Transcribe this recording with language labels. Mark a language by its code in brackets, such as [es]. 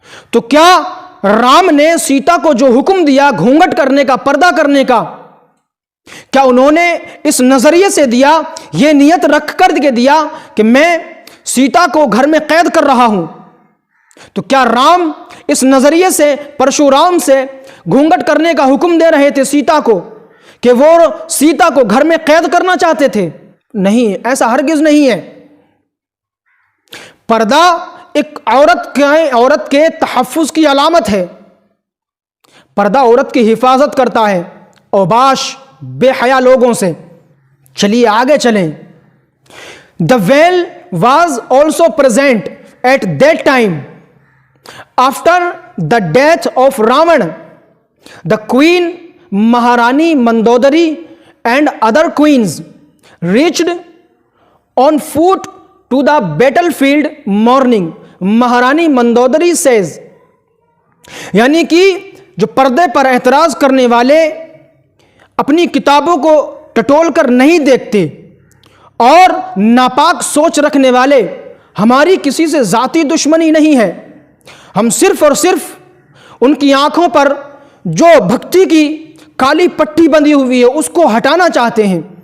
[ur] تو کیا رام نے سیتا کو جو حکم دیا گھونگھٹ کرنے کا, پردہ کرنے کا, کیا انہوں نے اس نظریے سے دیا, یہ نیت رکھ کر کے دیا کہ میں سیتا کو گھر میں قید کر رہا ہوں؟ تو کیا رام اس نظریے سے پرشورام سے گھونگھٹ کرنے کا حکم دے رہے تھے سیتا کو کہ وہ سیتا کو گھر میں قید کرنا چاہتے تھے؟ نہیں, ایسا ہرگز نہیں ہے. پردہ ایک عورت کے تحفظ کی علامت ہے. پردہ عورت کی حفاظت کرتا ہے اوباش بے حیا لوگوں سے. چلیے آگے چلیں. [en] The veil was also present at that time. After the death of Ravan, the queen Maharani Mandodari and other queens reached on foot to the battlefield mourning. [ur] Maharani مندودری says, یعنی کہ جو پردے پر اعتراض کرنے والے اپنی کتابوں کو ٹٹول کر نہیں دیکھتے اور ناپاک سوچ رکھنے والے, ہماری کسی سے ذاتی دشمنی نہیں ہے, ہم صرف اور صرف ان کی آنکھوں پر جو بھکتی کی کالی پٹی بندھی ہوئی ہے اس کو ہٹانا چاہتے ہیں.